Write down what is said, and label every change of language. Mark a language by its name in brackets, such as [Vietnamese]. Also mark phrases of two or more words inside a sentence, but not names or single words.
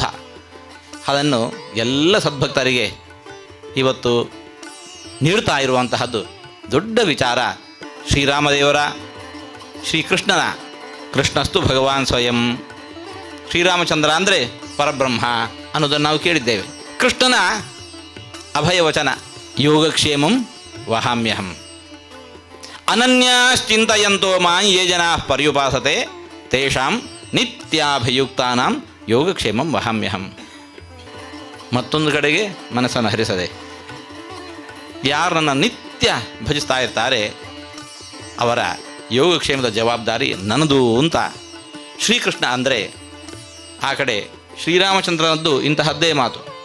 [Kannada] ಅದನ್ನು ಎಲ್ಲ ಸದ್ಭಕ್ತರಿಗೆ ಇವತ್ತು ನೀಡ್ತಾ ಇರುವಂತಹದ್ದು ದೊಡ್ಡ ವಿಚಾರ. ಶ್ರೀರಾಮದೇವರ ಶ್ರೀಕೃಷ್ಣನ [Sanskrit] ಕೃಷ್ಣಸ್ತು ಭಗವಾನ್ ಸ್ವಯಂ, [Kannada] ಶ್ರೀರಾಮಚಂದ್ರ ಅಂದರೆ ಪರಬ್ರಹ್ಮ ಅನ್ನೋದನ್ನು ನಾವು ಕೇಳಿದ್ದೇವೆ. ಕೃಷ್ಣನ ಅಭಯವಚನ [Sanskrit] ಯೋಗಕ್ಷೇಮಂ ವಹಾಮ್ಯಹಂ. ಅನನ್ಯಾಶ್ಚಿಂತಯಂತೋ ಮಾಂ ಯೇ ಜನಾ ಪರ್ಯುಪಾಸತೆ ತೇಷಾಂ ನಿತ್ಯಾಭಿಯುಕ್ತಾನಾಂ ಯೋಗಕ್ಷೇಮಂ ವಹಾಮ್ಯಹಂ. [Kannada] ಮತ್ತೊಂದು ಕಡೆಗೆ ಮನಸ್ಸನ್ನು ಹರಿಸದೆ ಯಾರು ನನ್ನ ನಿತ್ಯ ಭಜಿಸ್ತಾ ಇರ್ತಾರೆ ಅವರ ಯೋಗಕ್ಷೇಮದ ಜವಾಬ್ದಾರಿ ನನ್ನದು ಅಂತ ಶ್ರೀಕೃಷ್ಣ ಅಂದರೆ, ಆ ಕಡೆ ಶ್ರೀರಾಮಚಂದ್ರನದ್ದು ಇಂತಹದ್ದೇ ಮಾತು.